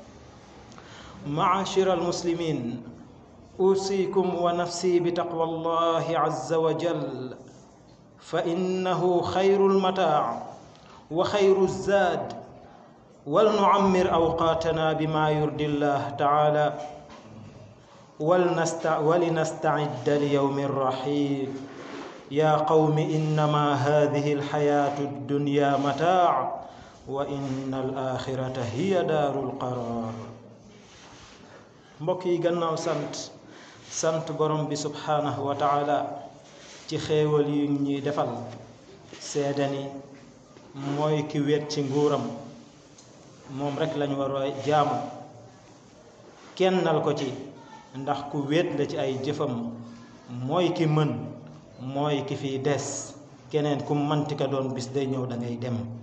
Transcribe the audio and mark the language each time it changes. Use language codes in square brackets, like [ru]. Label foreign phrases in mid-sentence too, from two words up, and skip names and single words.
[ar] معاشر المسلمين، أوصيكم ونفسي بتقوى الله عز وجل، فإنه خير المتاع وخير الزاد، ولنعمر أوقاتنا بما يرضي الله تعالى ولنستعد ليوم الرحيل. يا قوم إنما هذه الحياة الدنيا متاع وإن الآخرة هي دار القرار. [wo] mbokk yi gannaaw sant borom bi [ar] سبحانه وتعالى [wo] ci xéewal yi ñuy defal, seede ni mooy ki wéet ci nguuram, moom rek lañu war a jaamu, kennal ko ci, ndax ku wéet la ci ay jëfam, mooy ki mën, mooy ki fi des, keneen ku manti ka doon bis day ñëw da ngay dem.